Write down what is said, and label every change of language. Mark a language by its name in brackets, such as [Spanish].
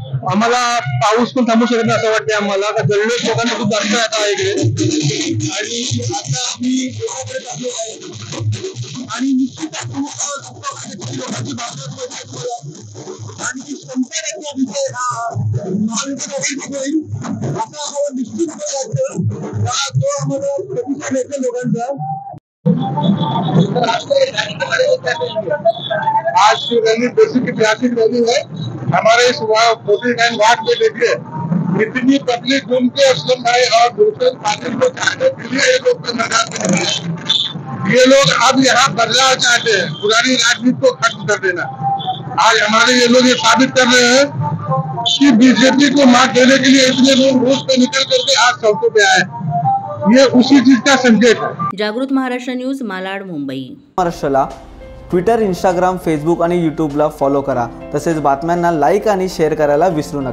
[Marathi] आम्हाला पाऊस पण थांबू शकत नाही असं वाटतंय आम्हाला. दररोज लोकांना खूप जास्त येत आहे इकडे आणि आता आम्ही एकाकडे टाकलो आहे आणि निश्चितच लोकांची भावना आणि ती क्षमता महाविकास होईल असा आम्हाला निश्चित वाटतं. तो आम्हाला प्रतिसाद येतो लोकांचा. [Hindi] आज की रैली बेसिक ऐतिहासिक रैली है. हमारे इस फोर्टी-9 वार्ड में देखिए इतनी पब्लिक घूम के असलम भाई और दूसरे पार्टी को चाहने के लिए ये लोग मैदान में निकले. ये लोग अब यहाँ बदलाव चाहते हैं, पुरानी राजनीति को खत्म कर देना. आज हमारे ये लोग ये साबित कर रहे हैं कि बीजेपी को मात देने के लिए इतने लोग रोड पे निकल करके आज सड़कों पे आए. ये उसी चीज का संकेत है. [Marathi] जागृत महाराष्ट्र न्यूज, मालाड, मुंबई. महाराष्ट्राला ट्विटर, इंस्टाग्राम, फेसबुक आणि यूट्यूबला फॉलो करा. तसेच बातम्यांना लाईक आणि शेअर करायला विसरू नका.